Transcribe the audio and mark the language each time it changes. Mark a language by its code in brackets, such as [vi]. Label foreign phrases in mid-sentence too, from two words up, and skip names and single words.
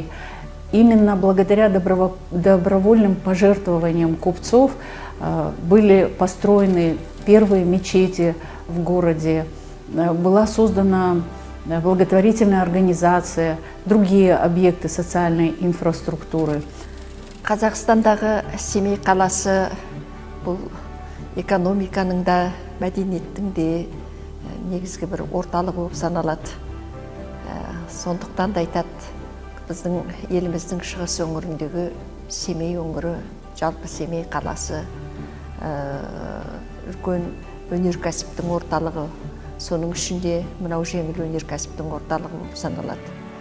[ru] Именно благодаря добровольным пожертвованиям купцов были построены первые мечети в городе, была создана благотворительная организация, другие объекты социальной инфраструктуры. [kk] Қазақстандағы Семей қаласы бұл экономиканың да, мәдениеттің де негізгі бір орталығы болып саналады. Сондықтан да айтады, біздің еліміздің шығыс өңіріндегі Семей өңірі, жалпы Семей қаласы үлкен өнеркәсіптің орталығы, соның ішінде мынау жеңіл өнеркәсіптің орталығы болып саналады.